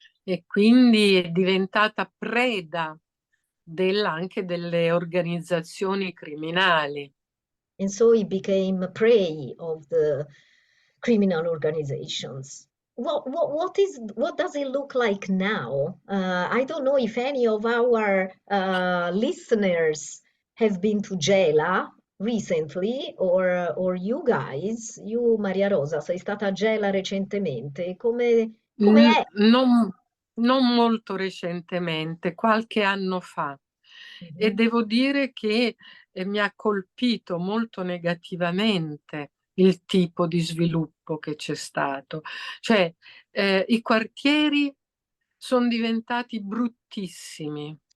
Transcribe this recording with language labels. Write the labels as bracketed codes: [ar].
[it] E quindi è diventata preda anche delle organizzazioni criminali. [en] And so it became prey of the criminal organizations. what does it look like now? I don't know if any of our listeners have been to Gela recently, or you guys, you Maria Rosa, [it] sei stata a Gela recentemente. Come è? Non molto recentemente, qualche anno fa. E Mhm. devo dire che mi ha colpito molto negativamente il tipo di sviluppo che c'è stato. Cioè, i quartieri sono diventati bruttissimi,